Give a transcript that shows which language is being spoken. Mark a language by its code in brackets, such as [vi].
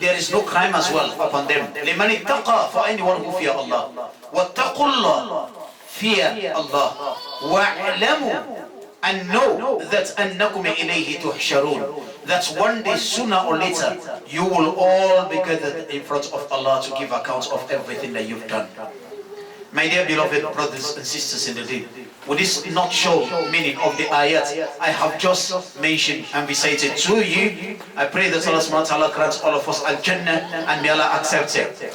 [en] There is no crime as well upon them. [ar] لِمَنِ اتَّقَى, [en] for anyone who fear Allah. [ar] وَاتَّقُوا اللَّهِ, [en] fear Allah. [ar] وَاعْلَمُوا, [en] and know that [ar] أَنَّكُمْ إِلَيْهِ تُحْشَرُونَ. [en] That one day, sooner or later, you will all be gathered in front of Allah to give account of everything that you've done. My dear beloved brothers and sisters in the deen, with this nutshell meaning of the ayat I have just mentioned and recited to you, I pray that Allah subhanahu wa ta'ala grants all of us al-Jannah and may Allah accept it.